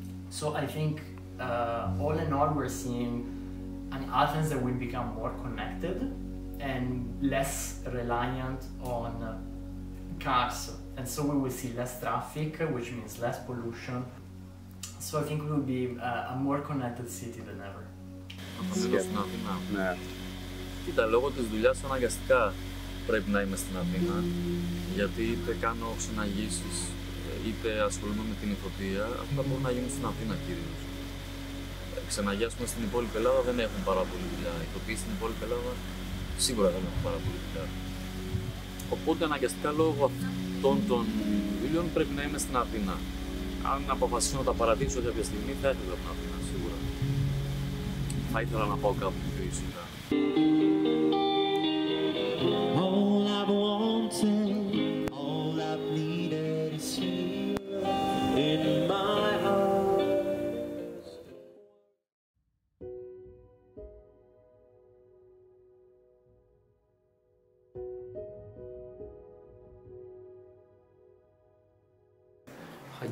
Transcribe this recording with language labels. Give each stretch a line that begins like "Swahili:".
English: So I think all in all we're seeing an Athens that will become more connected and less reliant on cars, and so we will see less traffic, which means less pollution. So I think we will be a more connected city than ever.
Greek: Στην Αθήνα. Ναι. Κοίτα, λόγω της δουλειάς αναγκαστικά πρέπει να είμαι στην Αθήνα, γιατί είτε κάνω ξεναγήσεις, είτε ασχολούμαι με την ηθοποιία, αυτά μπορούν να γίνουν στην Αθήνα κυρίως. Ξεναγιά, πούμε, στην υπόλοιπη Ελλάδα δεν έχουν πάρα πολύ δουλειά. Οι ηθοποιοί στην υπόλοιπη Ελλάδα σίγουρα δεν έχουν πάρα πολύ δουλειά. Οπότε αναγκαστικά λόγω αυτών των δουλειών πρέπει να είμαι στην Αθήνα. Αν αποφασίσω να τα παρατήσω κάποια στιγμή, θα έρθω από την Αθήνα, σίγουρα. Θα θα ήθελα να πάω κάπου πιο ήσυχα.
English: All I've wanted, all I've needed is here in my arms.